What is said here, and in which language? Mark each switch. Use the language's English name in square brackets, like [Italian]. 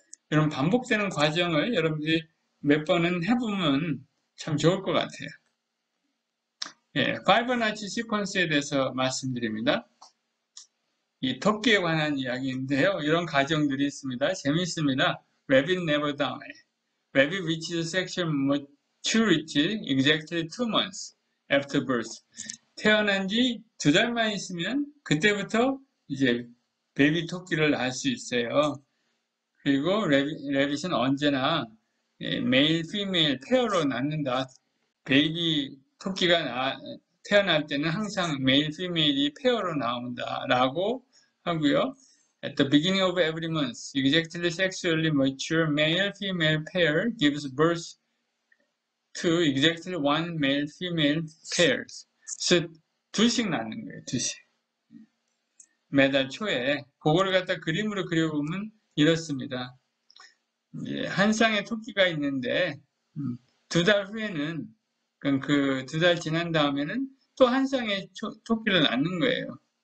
[Korean] 이런 반복되는 과정을 여러분들이 몇 번은 해보면 참 좋을 것 같아요. 파이버나치 시퀀스에 대해서 말씀드립니다. 이 토끼에 관한 이야기인데요. 이런 과정들이 있습니다. 재미있습니다. [English] Rabbit never die. Rabbit reaches sexual maturity exactly 2 months after birth. [Korean] 태어난 지 2달만 있으면 그때부터 이제 베이비 토끼를 낳을 수 있어요. 그리고 레빗은 언제나 메일, 피메일 페어로 낳는다. 베이비 토끼가 태어날 때는 항상 메일, 피메일이 페어로 나온다라고 하고요. [English] At the beginning of every month, exactly sexually mature male, female pair gives birth to exactly one male, female pairs. [Korean] 그래서 둘씩 낳는 거예요. 둘씩. 매달 초에 그거를 갖다 그림으로 그려보면 이렇습니다. 한 쌍의 토끼가 있는데 2달 후에는 그 2달 지난 다음에는 또 한 쌍의 토끼를 낳는 거예요.